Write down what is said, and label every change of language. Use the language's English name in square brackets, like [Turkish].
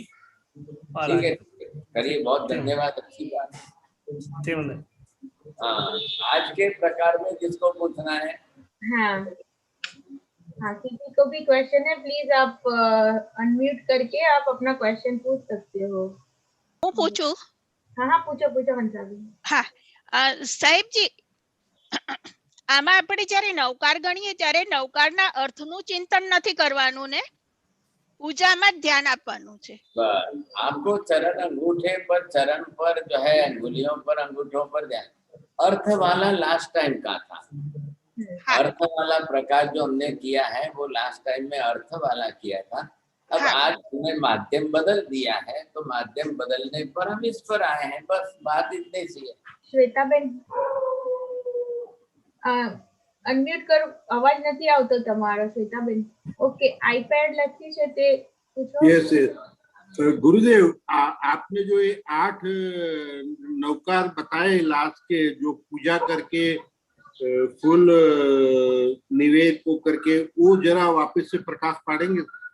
[Hindi] ठीक है, करिए, बहुत धन्यवाद, अच्छी बात। हाँ, आज के प्रकार में जिसको पूछना है। हाँ हाँ, किसी को भी क्वेश्चन है प्लीज आप अनम्यूट करके आप अपना क्वेश्चन पूछ सकते हो। [Gujarati] હું પૂછું? [Hindi] हाँ, पूछो पूछो હંસાબેન। [Gujarati] હા, સાહેબજી, આમાં આપણે જ્યારે નવકાર ગણીએ ત્યારે નવકારના અર્થનું ચિંતન નથી કરવાનું ને પૂજામાં જ ध्यान આપવાનું છે। [Hindi] बस आपको चरण अंगूठे पर, चरण पर जो है अंगुलियों पर, अंगूठों पर ध्यान। अर्थ वाला लास्ट टाइम का था। [Gujarati] હા [Hindi] अर्थ वाला प्रकार जो हमने किया है वो लास्ट टाइम में अर्थ वाला किया था। अब हाँ। आज हमने माध्यम बदल दिया है, तो माध्यम बदलने पर हम इस पर आए हैं, बस बात इतनी सी है। [Gujarati] શ્વેતાબેન અનમ્યુટ કરો, અવાજ નથી આવતો તમારો શ્વેતાબેન। ઓકે, આઈપેડ લખી છે તે પૂછો। [Hindi] यस गुरुदेव, आपने जो ये 8 नवकार बताए लास्ट के, जो पूजा करके फुल निवेद को करके, वो जरा वापस से प्रकाश पाड़ेंगे?